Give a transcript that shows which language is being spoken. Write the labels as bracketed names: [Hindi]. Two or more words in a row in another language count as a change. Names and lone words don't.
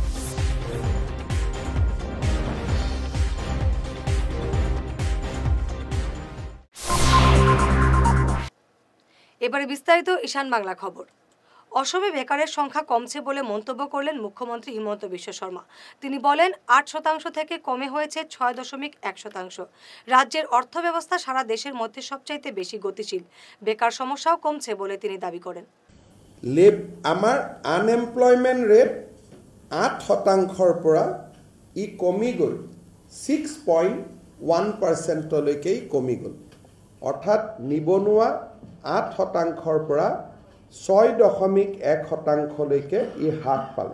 [Bangla] এবারে বিস্তারিত ঈশান বাংলা খবর। অসমে বেকারের সংখ্যা কমছে বলে মন্তব্য করলেন মুখ্যমন্ত্রী হিমন্ত বিশ্ব শর্মা। তিনি বলেন, 8% থেকে কমে হয়েছে 6.1%। রাজ্যের অর্থব্যবস্থা সারা দেশের মধ্যে সবচাইতে বেশি গতিশীল। বেকার সমস্যাও কমছে বলে তিনি দাবি করেন। [Assamese] আমাৰ [English] unemployment rate [Assamese] 8%ৰ পৰা ই কমি গ'ল 6.1%লৈকে কমি গ'ল। অৰ্থাৎ নিবনুৱা 8%ৰ পৰা 6.1%লৈকে ই হ্ৰাস পালে।